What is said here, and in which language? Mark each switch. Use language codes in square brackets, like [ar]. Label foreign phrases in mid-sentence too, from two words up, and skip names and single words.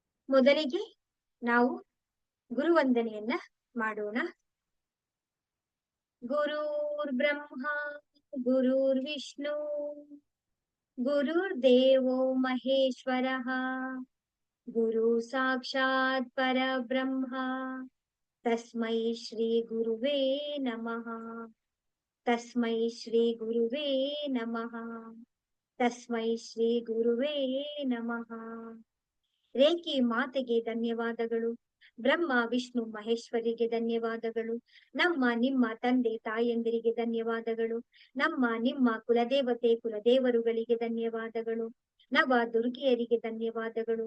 [kn] ಮೊದಲಿಗೆ ನಾವು ಗುರುವಂದನೆಯನ್ನ ಮಾಡೋಣ. [sa] ಗುರುರ್ ಬ್ರಹ್ಮ ಗುರುರ್ ವಿಷ್ಣು ಗುರುರ್ದೇವೋ ಮಹೇಶ್ವರಃ ಗುರು ಸಾಕ್ಷಾತ್ ಪರಬ್ರಹ್ಮ ತಸ್ಮೈ ಶ್ರೀ ಗುರುವೇ ನಮಃ. ತಸ್ಮೈ ಶ್ರೀ ಗುರುವೇ ನಮಃ. ತಸ್ಮೈ ಶ್ರೀ ಗುರುವೇ ನಮಃ. [kn] ರೇಖಿ ಮಾತೆಗೆ ಧನ್ಯವಾದಗಳು. ಬ್ರಹ್ಮ ವಿಷ್ಣು ಮಹೇಶ್ವರಿಗೆ ಧನ್ಯವಾದಗಳು. ನಮ್ಮ ನಿಮ್ಮ ತಂದೆ ತಾಯಂದಿರಿಗೆ ಧನ್ಯವಾದಗಳು. ನಮ್ಮ ನಿಮ್ಮ ಕುಲದೇವತೆ ಕುಲದೇವರುಗಳಿಗೆ ಧನ್ಯವಾದಗಳು. ನವ ದುರ್ಗಿಯರಿಗೆ ಧನ್ಯವಾದಗಳು.